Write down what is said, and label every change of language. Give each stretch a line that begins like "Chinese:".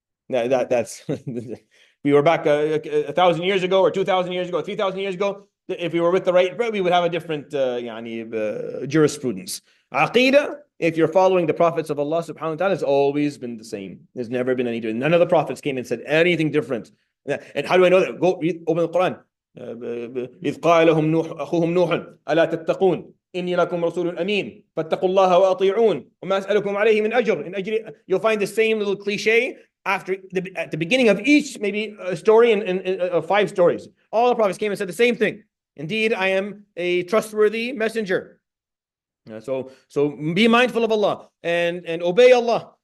English: That's we were back 1,000 years ago or 2,000 years ago, 3,000 years ago. If we were with the right, we would have a different jurisprudence. Aqeeda if you're following the prophets of Allah subhanahu wa ta'ala, it's always been the same. There's never been any difference. None of the prophets came and said anything different. And how do I know that? Go read, open the Quran.
Arabic: إذ قال لهم نوح أخوهم نوح ألا تتقون إني لكم رسول أمين فاتقوا الله وأطيعون وما أسألكم عليه من أجر.
English: In أجر, you'll find the same little cliche at the beginning of each maybe a story in 5 stories. All the prophets came and said the same thing. Indeed, I am a trustworthy messenger. So be mindful of Allah and obey Allah.